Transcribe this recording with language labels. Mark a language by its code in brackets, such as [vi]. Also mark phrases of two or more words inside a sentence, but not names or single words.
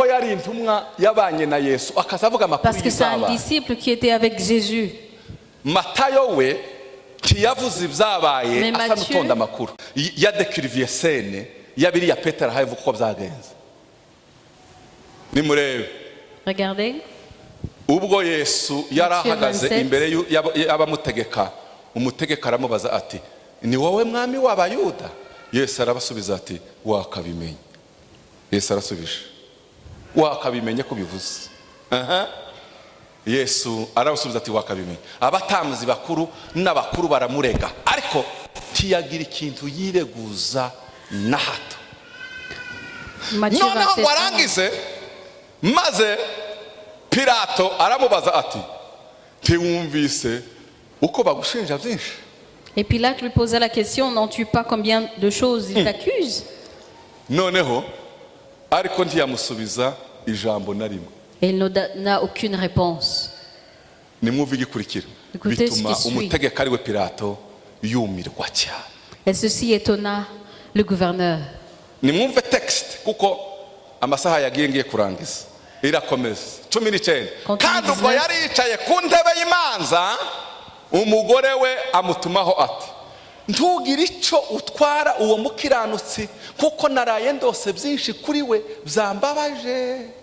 [fr] Parce que c'est un disciple qui était avec Jésus. Mais Matthieu, regardez. [rw] Ubwo Yesu yarahagaze imbere y'abamutegeka, umutegeka aramubaza ati ni wowe mwami w'abayuda? Yesu arabasubiza ati wakabimenye. Yesu arasubije wakabimenye ko bivuze. Yesu arabasubiza ati wakabimenye. Abatamzi bakuru n'abakuru baramurega ariko tiyagira ikintu yireguza na hato. Noneho warangize maze Pilato aramubaza ati ntiwumvise uko bagushinja byinshi? [fr] Et Pilate lui posait la question, n'en-tu pas combien de choses il t'accuse? [rw] Noneho ariko ntiyamusubiza ijambo na rimwe. [fr] Et il n'a aucune réponse. [rw] Nimwumve igikurikira bituma umutegeka ariwe Pilato yumirwa cyane. [fr] Et ceci étonna le gouverneur. [rw] Nimwumve texte kuko amasaha yagiye ngiye kurangiza. Irakomeza 19 kandi ubwo yari yicaye ku ntebe y'imanza, umugore we amutumaho ati ntugire icyo utwara uwo mukiranutsi kuko naraye ndose byinshi kuri we byambabaje.